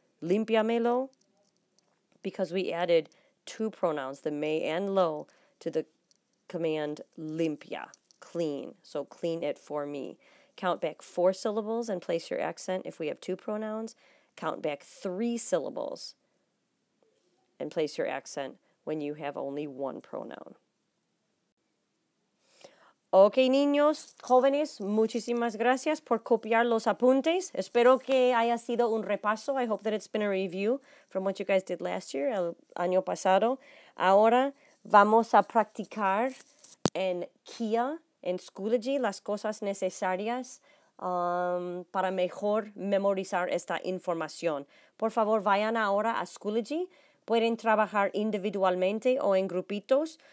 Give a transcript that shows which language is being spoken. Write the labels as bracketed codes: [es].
[en] Limpiamelo, because we added 2 pronouns, the me and lo, to the command limpia, clean. So clean it for me. Count back 4 syllables and place your accent if we have 2 pronouns. Count back 3 syllables and place your accent when you have only 1 pronoun. [es] Ok, niños, jóvenes, muchísimas gracias por copiar los apuntes. Espero que haya sido un repaso. [en] I hope that it's been a review from what you guys did last year, [es] el año pasado. Ahora vamos a practicar en Kia, en Schoology, las cosas necesarias para mejor memorizar esta información. Por favor, vayan ahora a Schoology. Pueden trabajar individualmente o en grupitos.